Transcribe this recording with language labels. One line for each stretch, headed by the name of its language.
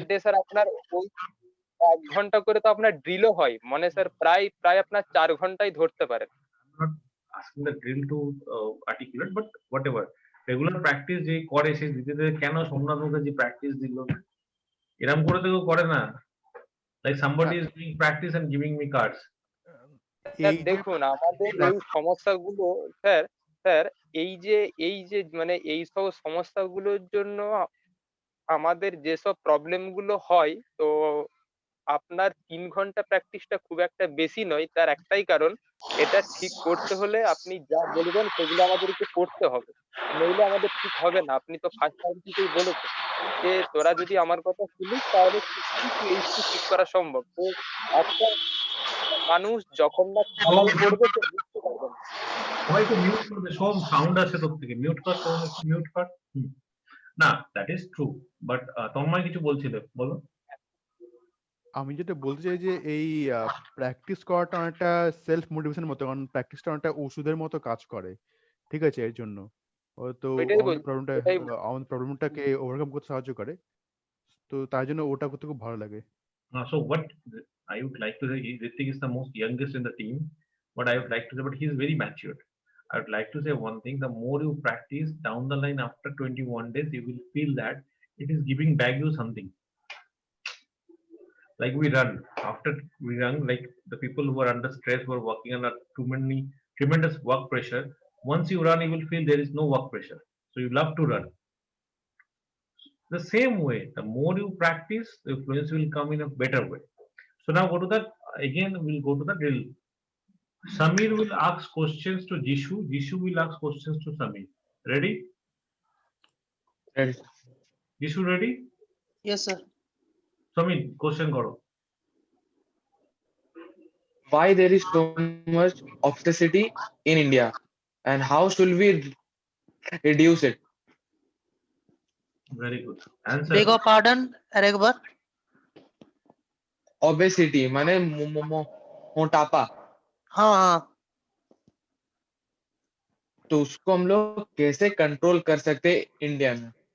Bangla: Per day sir আপনার ওই 1 ঘন্টা করে তো আপনার ড্রিলও হয়, মানে স্যার প্রায় আপনার 4 ঘন্টাই ধরতে পারেন।
English: not asking the drill to articulate but whatever regular practice
Bangla: যে করে সে দিতে কেন সোমনাথ মুখার্জি প্র্যাকটিস দিল এরকম করে তো কেউ করে না,
English: like somebody is doing practice and giving me cards.
Bangla: Sir দেখুন আমাদের এই সমস্যাগুলো স্যার এই যে মানে এই সব সমস্যাগুলোর জন্য আমাদের যেসব প্রবলেম গুলো হয়, তো আপনার 3 ঘন্টা প্র্যাকটিসটা খুব একটা বেশি নয়। তার একটাই কারণ, এটা ঠিক করতে হলে আপনি যা বলবেন সেগুলো আমাদেরকে করতে হবে, নইলে আমাদের ঠিক হবে না। আপনি তো ফার্স্ট টাইম থেকেই বলেছেন যে তোরা যদি আমার কথা শুনিস তাহলে এই ঠিক করা সম্ভব। তো একটা মানুষ যখন না খেলাই করবে তো বুঝতে পারবে না। সবাই তো মিউট করবে, সব সাউন্ড আসে তোর থেকে, মিউট কর, মিউট কর। না that is true, but Tanmoy কিছু বলছিলে, বলো। আমি যেটা বলতে চাই যে এই প্র্যাকটিস করাটা অনেকটা সেলফ মোটিভেশন মতো, কারণ প্র্যাকটিসটা অনেকটা ওষুধের মতো কাজ করে, ঠিক আছে? এর জন্য তো আমাদের প্রবলেমটাকে ওভারকাম করতে সাহায্য করে, তো তার জন্য ওটা করতে খুব ভালো লাগে।
English: So what I would like to say is Ritik is the most youngest in the team, but I would like to say, but he is very matured. I would like to say one thing: the more you practice, down the line after 21 days, you will feel that it is giving back you something. Like we run, after we run, like the people who are under stress, who are working under tremendous work pressure, once you run, you will feel there is no work pressure. So you love to run. The same way, the more you practice, the fluency will come in a better way. So now go to that, again we'll go to the drill. Samir will ask questions to Jishu, Jishu will ask questions to Samir. Ready? Ready. Jishu ready? Yes sir. Samir, question karo. Why there is so much obesity in India and how should we reduce it? Very good. Answer. Beg your pardon, আরেকবার।
Bangla: Obesity মানে मोटापा।
Hindi: हाँ तो उसको हम लोग कैसे control कर सकते हैं इंडिया में?